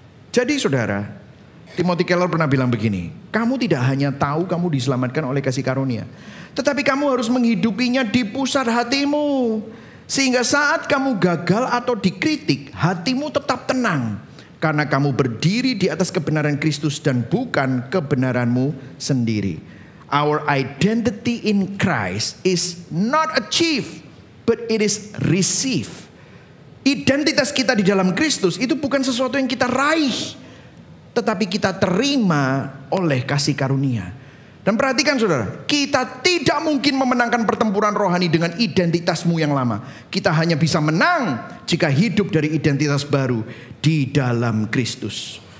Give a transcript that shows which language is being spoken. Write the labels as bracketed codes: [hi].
[id] Jadi saudara, Timothy Keller pernah bilang begini, kamu tidak hanya tahu kamu diselamatkan oleh kasih karunia, tetapi kamu harus menghidupinya di pusat hatimu. Sehingga saat kamu gagal atau dikritik, hatimu tetap tenang. Karena kamu berdiri di atas kebenaran Kristus dan bukan kebenaranmu sendiri. [en] Our identity in Christ is not achieved, but it is received. [id] Identitas kita di dalam Kristus itu bukan sesuatu yang kita raih, tetapi kita terima oleh kasih karunia. Dan perhatikan saudara, kita tidak mungkin memenangkan pertempuran rohani dengan identitasmu yang lama. Kita hanya bisa menang jika hidup dari identitas baru di dalam Kristus.